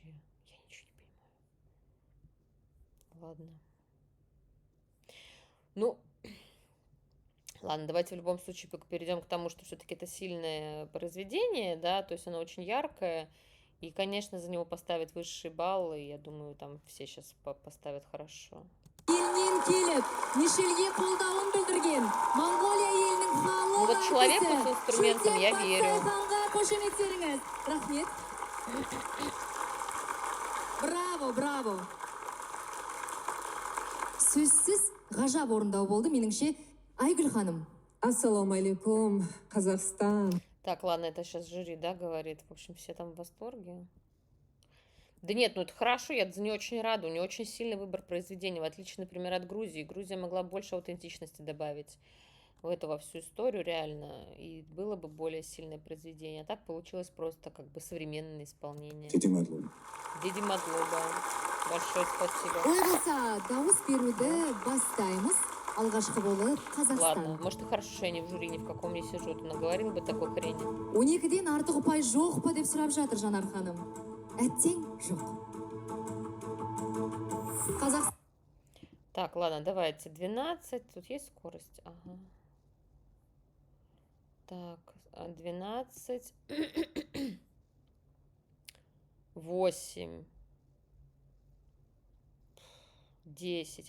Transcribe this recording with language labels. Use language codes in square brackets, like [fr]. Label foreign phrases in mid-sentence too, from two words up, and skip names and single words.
[ru] Я ничего не понимаю. Ладно. Ну, ладно, давайте в любом случае перейдем к тому, что все-таки это сильное произведение, да, то есть оно очень яркое, и, конечно, за него поставят высший балл, и я думаю, там все сейчас поставят хорошо. [kk] Елінен келіп, Мишельге қолдауын білдірген Монголия елінің [ru] Ну [kk] халық [ru] вот человеку с [kk] артисі [ru] инструментом я [kk] Шульден [ru] верю. [kk] Патсайханға қошеметтеріңіз. Рахмет. Браво, браво. Сөзсіз ғажап орындау болды, меніңше. Айгүл ханым. [ar] السلام عليكم, [kk] Казахстан. [ru] Так, ладно, это сейчас жюри, да, говорит. В общем, все там в восторге. Да нет, ну это хорошо, я за нее очень рада. У нее очень сильный выбор произведений, в отличие, например, от Грузии. Грузия могла больше аутентичности добавить в эту во всю историю реально, и было бы более сильное произведение. А так получилось просто как бы современное исполнение. [ka] დიდი მადლობა. [ru] Большое спасибо. [kk] Ой болса, дауыс беруді бастаймыз. Алғашқы болып Қазақстан. [ru] Ладно, может и хорошо, что я не в жюри, ни в каком не сижу. Ты наговорил бы такой хрени. [kk] 12-ден артық ұпай жоқ па деп сұрап жатыр Жанар ханым. Әттең жоқ. Қазақстан. [ru] Так, ладно, давайте 12. Тут есть скорость? Ага. Так, 12. 8. 10.